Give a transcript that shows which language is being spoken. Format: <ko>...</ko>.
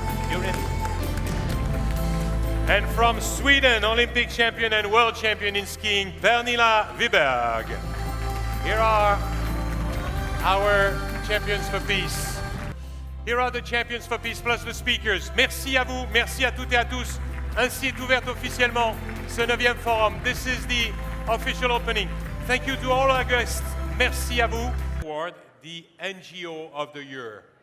<en>You're in. And from Sweden, Olympic champion and world champion in skiing, Pernilla Wiberg. Here are our champions for peace. Here are the champions for peace plus the speakers.</en> <fr>Merci à vous, merci à toutes et à tous. Ainsi est ouvert officiellement ce 9e forum.</fr> <en>This is the official opening. Thank you to all our guests.</en> <fr>Merci à vous.</fr> <en>Award, the NGO of the year.</en>